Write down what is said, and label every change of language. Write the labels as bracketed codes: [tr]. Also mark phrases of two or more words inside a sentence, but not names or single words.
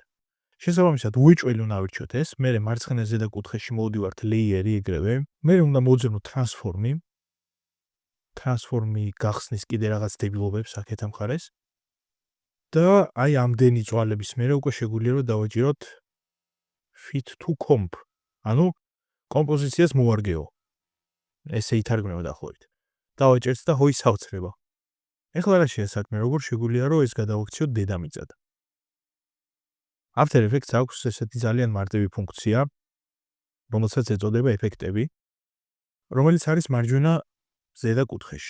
[ka] შესაბამისად, უეჭველი უნდა ავირჩიოთ ეს, მერე მარცხენა ზედა კუთხეში მოვდივართ ლეიერი ეგრევე, მერე უნდა მოვძებნოთ ტრანსფორმი. ტრანსფორმი გახსნის კიდე რაღაც დებილობებს აქეთ ამ მხარეს. და აი ამდენი წვალების მერე უკვე შეგვიძლია რომ დავაჭიროთ [en] fit to comp. [ka] ანუ კომპოზიციას მოვარგეო. ესე ითარგმნება დაახლოებით. დავაჭერთ და ჰოი საოცრება. ეხლა რა შეასაქმე, როგორ შეგვიძლია რომ ეს გადავაქციოთ დედამიწად. After Effects აქვს ესეთი ძალიან მარტივი ფუნქცია, რომელსაც ეწოდება ეფექტები, რომელიც არის მარჯვენა ზედა კუთხეში.